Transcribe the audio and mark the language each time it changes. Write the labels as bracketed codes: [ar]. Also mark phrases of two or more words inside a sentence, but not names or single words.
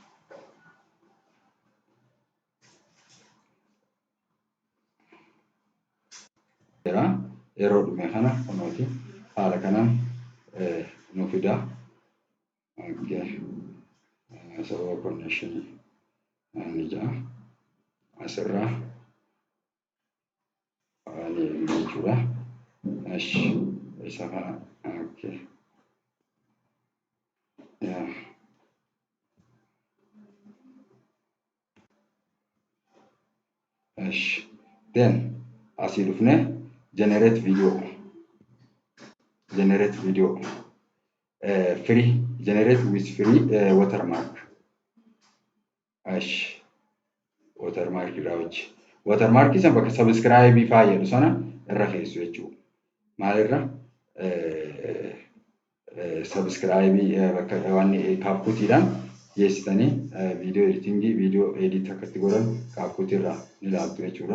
[om] Yeroo dhume kana kunooti haala kanaan nu fida. Okay. Sababa connection ni jira. Asirraa ni jechuudha. Isa kana okay. Yeah. Then asii dhufne [en] generate video. Free generate with free watermark. [om] Watermark irraa hojii. Watermark isa bakka subscribe fayyadu sana irra keessu jechuudha. Maalirra subscribe bakka waan kaapkutiidhaan geessitanii viidiyoo editingii viidiyoo edit akkatti godhan kaapkutiirraa ni ilaaltu jechuudha.